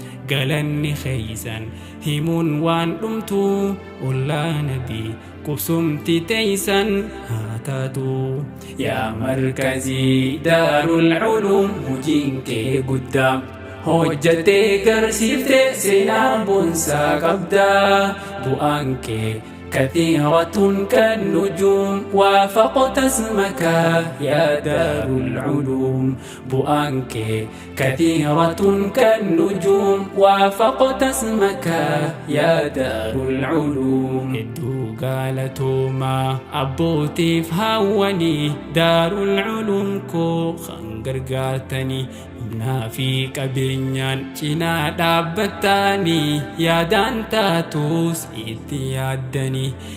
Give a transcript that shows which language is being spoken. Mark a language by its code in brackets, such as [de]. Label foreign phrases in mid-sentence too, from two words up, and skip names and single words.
[om] Galanni keeysan himuun waan dhumtu, ollaa Nabii qubsumti teeysan haa taatu. Yaa markazii Daarul Uluum, hojiin kee guddaa. Hojjattee garsiiftee seenaa boonsaa qabdaa. Bu'aan kee [ar] كثيرة كالنجوم، وافقت اسمك يا دار العلوم. [om] Bu'aan kee [ar] كثيرة كالنجوم، وافقت اسمك يا دار العلوم. [om] Hedduu galatoomaa abbootiif hawwanii Daarul Uluum koo kan gargaartanii. Humnaa fi qabeenyaan cinaa dhaabbattanii, yaadaan taatus itti yaaddanii.